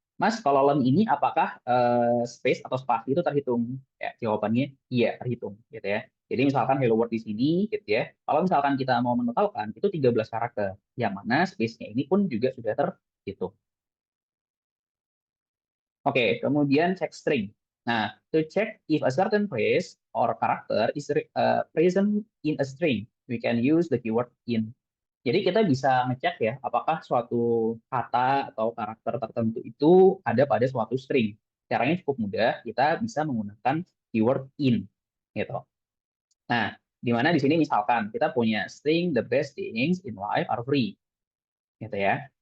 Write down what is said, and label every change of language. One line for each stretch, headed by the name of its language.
Indonesian: Mas, kalau len ini apakah space atau spasi itu terhitung? Ya, jawabannya iya terhitung gitu ya. Jadi misalkan hello world di sini gitu ya. Kalau misalkan kita mau menotalkan itu 13 karakter, yang mana space-nya ini pun juga sudah terhitung. Oke, kemudian check string.
English: Nah, to check if a certain phrase or character is present in a string, we can use the keyword in.
Indonesian: Jadi kita bisa ngecek ya, apakah suatu kata atau karakter tertentu itu ada pada suatu string. Caranya cukup mudah, kita bisa menggunakan keyword in, gitu. Nah, di mana di sini misalkan kita punya string
English: the best things in life are free,
Indonesian: gitu ya.